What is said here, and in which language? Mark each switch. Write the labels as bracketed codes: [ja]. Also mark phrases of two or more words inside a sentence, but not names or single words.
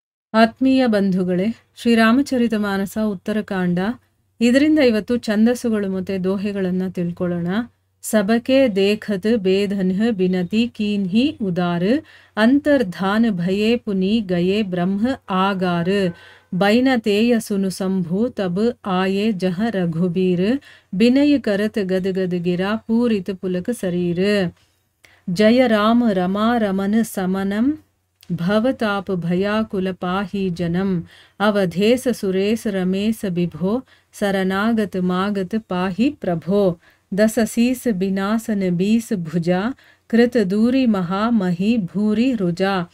[kn] ಆತ್ಮೀಯ ಬಂಧುಗಳೇ, ಶ್ರೀರಾಮಚರಿತಮಾನಸ ಉತ್ತರಕಾಂಡ. ಇದರಿಂದ ಇವತ್ತು ಛಂದಸ್ಸುಗಳು ಮತ್ತು ದೋಹೆಗಳನ್ನು ತಿಳ್ಕೊಳ್ಳೋಣ. [awa] सबके देखत बेधन बिनती कीन्हि उदार अंतर्धान भए पुनि गए ब्रह्म आगार बैन तेय सुनु संभु तब आए जहँ रघुबीर बिनय करत गद गद गिरा पूरित पुलक सरीर. जय राम रमा रमन समनम भवताप भयाकुल पाहि जनम अवधेश सुरेश रमेश विभो शरणागत मागत पाहि प्रभो. दस शीस बिनासन बीस भुजा कृत दूरी महामही भूरी रुजा.